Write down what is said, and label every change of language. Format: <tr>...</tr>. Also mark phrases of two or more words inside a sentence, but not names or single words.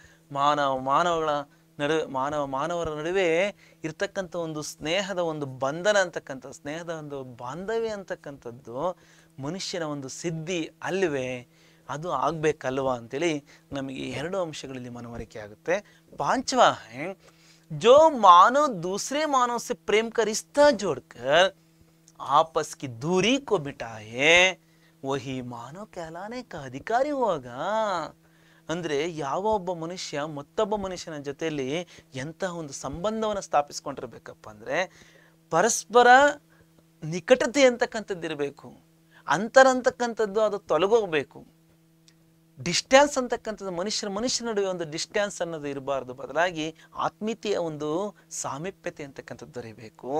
<kn>ಮಾನವರ ನಡುವೆ ಇರ್ತಕ್ಕಂಥ ಒಂದು ಸ್ನೇಹದ ಒಂದು ಬಂಧನ ಅಂತಕ್ಕಂಥ, ಸ್ನೇಹದ ಒಂದು ಬಾಂಧವ್ಯ ಅಂತಕ್ಕಂಥದ್ದು ಮನುಷ್ಯನ ಒಂದು ಸಿದ್ಧಿ ಅಲ್ವೇ? ಅದು ಆಗ್ಬೇಕಲ್ವಾ ಅಂತೇಳಿ ನಮಗೆ ಎರಡು ಅಂಶಗಳಲ್ಲಿ ಮನವರಿಕೆ ಆಗುತ್ತೆ.</kn> <hi>पांचवा है जो मानव दूसरे मानव से प्रेम का रिश्ता जोड़कर आपस की दूरी को मिटाए वही मानव कहलाने का अधिकारी होगा.</hi> <kn>ಅಂದ್ರೆ ಯಾವ ಒಬ್ಬ ಮನುಷ್ಯ ಮತ್ತೊಬ್ಬ ಮನುಷ್ಯನ ಜೊತೆಯಲ್ಲಿ ಎಂತಹ ಒಂದು ಸಂಬಂಧವನ್ನು ಸ್ಥಾಪಿಸ್ಕೊಂಡಿರ್ಬೇಕಪ್ಪ ಅಂದ್ರೆ, ಪರಸ್ಪರ ನಿಕಟತೆ ಅಂತಕ್ಕಂಥದ್ದು ಇರಬೇಕು, ಅಂತರ ಅಂತಕ್ಕಂಥದ್ದು ಅದು ತೊಲಗೋಗ್ಬೇಕು. ಡಿಸ್ಟೆನ್ಸ್ ಅಂತಕ್ಕಂಥದ್ದು ಮನುಷ್ಯನ ನಡುವೆ ಒಂದು ಡಿಸ್ಟೆನ್ಸ್ ಅನ್ನೋದು ಇರಬಾರ್ದು, ಬದಲಾಗಿ ಆತ್ಮೀಯತೆಯ ಒಂದು ಸಾಮೀಪ್ಯತೆ ಅಂತಕ್ಕಂಥದ್ದು ದೊರೆಯಬೇಕು.</kn>